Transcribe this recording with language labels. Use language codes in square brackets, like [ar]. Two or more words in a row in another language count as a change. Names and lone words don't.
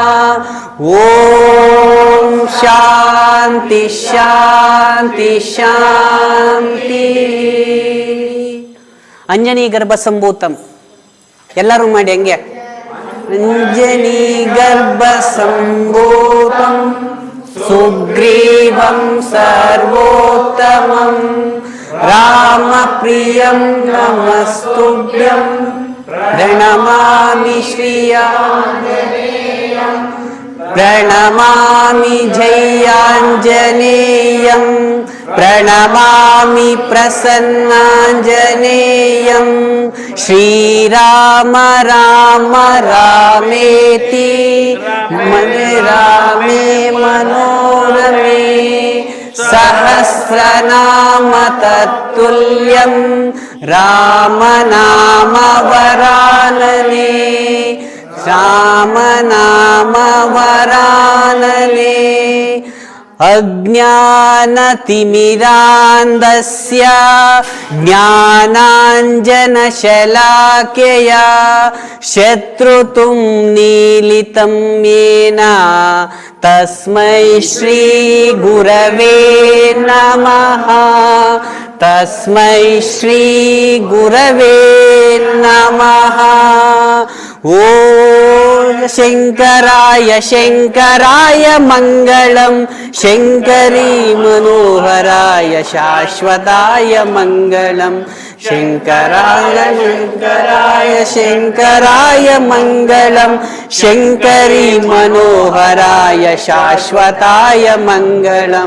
[sa] ಓಂ ಶಾಂತಿ ಶಾಂತಿ ಶಾಂತಿ. ಅಂಜನಿ ಗರ್ಭ ಸಂಭೂತಂ [kn] ಎಲ್ಲರೂ ಮಾಡಿ ಹಂಗೆ. [sa] ಅಂಜನಿ ಗರ್ಭ ಸಂಭೂತಂ ಸುಗ್ರೀವಂ ಸರ್ವೋತ್ತಮಂ ರಾಮ ಪ್ರಿಯಂ ನಮಸ್ತುಭ್ಯಂ ಪ್ರಣಮಾಮಿ ಶ್ರೀಯಾಂಜನೇಯಂ ಪ್ರಣಮಾಮಿ ಜಯಾഞ്ಜನೇಯಂ ಪ್ರಣಮಾಮಿ ಪ್ರಸನ್ನಾಂಜನೇಯಂ. ಶ್ರೀರಾಮ ರಾಮ ರಾಮೇತಿ ಮನೆ ರಾಮೇ ಮನೋರಮೇ ಸಹಸ್ರನಾಮ ತತ್ತುಲ್ಯಂ ರಾಮನಾಮ ವರಾನನೆ ರಾಮನಾಮ ವರಾನನೆ. ಅಜ್ಞಾನತಿಮಿರಾಂಧಸ್ಯ ಜ್ಞಾನಾಂಜನಶಲಾಕೆಯ ಶತ್ರುತುಂ ನೀಲಿತಂ ಯೇನ ತಸ್ಮೈ ಶ್ರೀ ಗುರವೇ ನಮಃ. ತಸ್ಮೈ ಶ್ರೀ ಗುರವೇ ನಮಃ. ಓಂ ಶಂಕರಾಯ ಶಂಕರಾಯ ಮಂಗಳಂ ಶಂಕರೀ ಮನೋಹರಾಯ ಶಾಶ್ವತಾಯ ಮಂಗಳಂ. ಶಂಕರಾಯ ಶಂಕರಾಯ ಶಂಕರಾಯ ಮಂಗಳಂ ಶಂಕರೀ ಮನೋಹರಾಯ ಶಾಶ್ವತಾಯ ಮಂಗಳಂ.